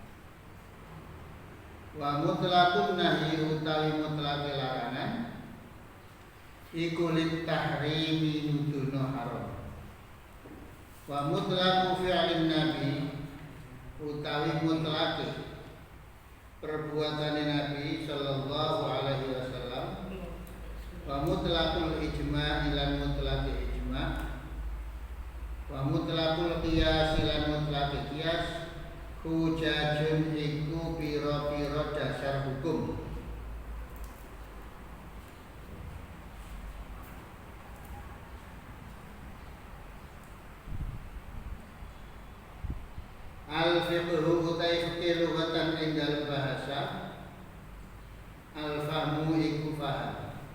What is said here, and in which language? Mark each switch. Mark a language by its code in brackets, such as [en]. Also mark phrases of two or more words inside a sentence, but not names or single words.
[ar] ومطلق النهي [jv] utawi mutlaqe larangan iku [ar] للتحريم [jv] nuduhna haram. [ar] ومطلق فعل النبي [jv] utawi mutlaqe perbuatan Nabi [ar] صلى الله عليه وسلم, ومطلق الإجماع' [jv] lan mutlaqe ijma', [ar] ومطلق القياس [jv] lan mutlaqe qiyas hujajun iku pira-pira dasar hukum. Al-fiqhu utai fikih lughatan ing dalem bahasa, al-fahmu iku faham.